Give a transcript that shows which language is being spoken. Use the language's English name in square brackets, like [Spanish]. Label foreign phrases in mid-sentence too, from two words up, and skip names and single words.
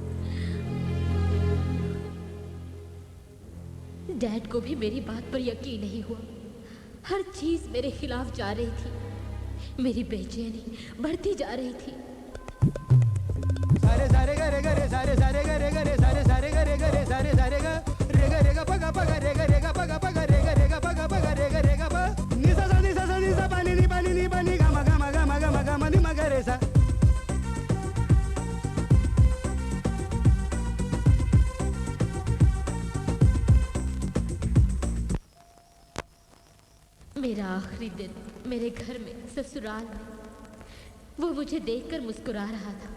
[Hindi] डैड को भी मेरी बात पर यकीन नहीं हुआ। हर चीज मेरे खिलाफ जा रही थी। मेरी बेचैनी बढ़ती जा रही थी। सारे सारे गरे गरे सारे सारे गरे गरे सारे सारे गरे गरे सारे सारे ग रे ग रे ग पगा पगा रे ग रे ग पगा पगा रे ग रे ग पगा पगा रे ग रे ग प नि सा पानी नि पानी गा मा गा मा गा मा गा मा गा मा नि मा गा रे सा। मेरा आखिरी दिन मेरे घर में, ससुराल में, वो मुझे देखकर मुस्कुरा रहा था।